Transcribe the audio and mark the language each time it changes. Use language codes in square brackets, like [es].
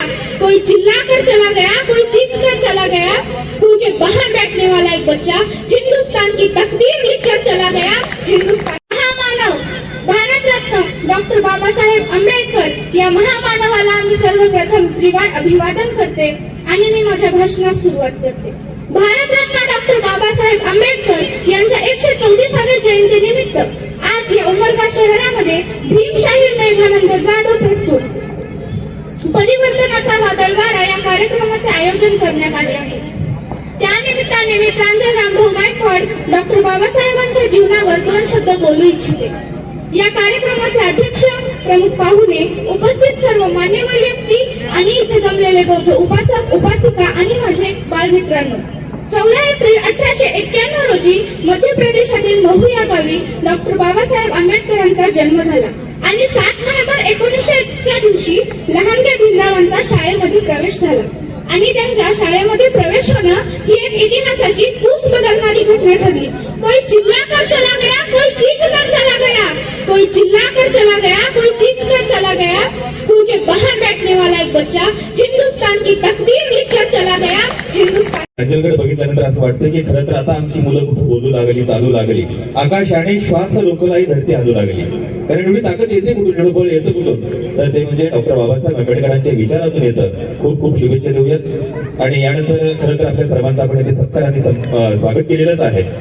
[hi] कोई चिल्ला कर चला गया, कोई चीख कर चला गया। स्कूल के बाहर बैठने वाला एक बच्चा हिंदुस्तान की तकदीर लिखकर चला गया। [mr] हिंदुस्तान महामानव भारत रत्न डॉक्टर बाबासाहेब आंबेडकर या महामानवाला मी सर्वप्रथम त्रिवार अभिवादन करते आणि मी माझ्या भाषणास सुरुवात करते। भारतरत्न डॉक्टर बाबासाहेब आंबेडकर यांच्या 134व्या जयंती निमित्त आज या उमरगा शहरामध्ये भीमशाहीर मेघानंद जाधव प्रस्तुत परिवर्तनाचा वादळवारा या कार्यक्रमाचे आयोजन करण्यात आले आहे। त्यानिमित्ताने मी प्रांजल रामभाऊ गायकवाड डॉक्टर बाबासाहेबांच्या जीवनावर 2 शब्द बोलू इच्छिते। या कार्यक्रमाचे अध्यक्ष, प्रमुख पाहुणे, उपस्थित सर्व मान्यवर व्यक्ती आणि इथे जमलेले बौद्ध उपासक, उपासिका आणि माझे बालमित्रांनो, 14 एप्रिल 1891 रोजी मध्य प्रदेशातील महू या गावी डॉक्टर बाबासाहेब आंबेडकरांचा जन्म झाला आणि 7 नोव्हेंबर 1900 च्या दिवशी लहानग्या भीमरावांचा शाळेमध्ये प्रवेश झाला आणि त्यांच्या शाळेमध्ये प्रवेश होणं ही एक इतिहासाची कूच बदलणारी घटना ठरली। [hi] कोई चिल्ला कर चला गया, कोई चीख कर चला गया, कोई चिल्ला कर चला गया, कोई चीख कर चला गया। स्कूल के बाहर बैठने वाला एक बच्चा हिंदुस्तान की तकदीर लिखकर चला गया। हिंदुस्तान [mr] राज्याकडे बघितल्यानंतर असं वाटतं की खरं तर आता आमची मुलं कुठे बोलू लागली, चालू लागली, आकाशाने श्वास रोखलाही धरती हलू लागली। कारण एवढी ताकद येते कुठून, एवढं बळ येतं कुठून, तर ते म्हणजे डॉक्टर बाबासाहेब आंबेडकरांच्या विचारातून येतं। खूप खूप शुभेच्छा देऊयात। आणि यानंतर खरं तर आपल्या सर्वांचं आपण इथे सत्काराने स्वागत केलेलंच आहे।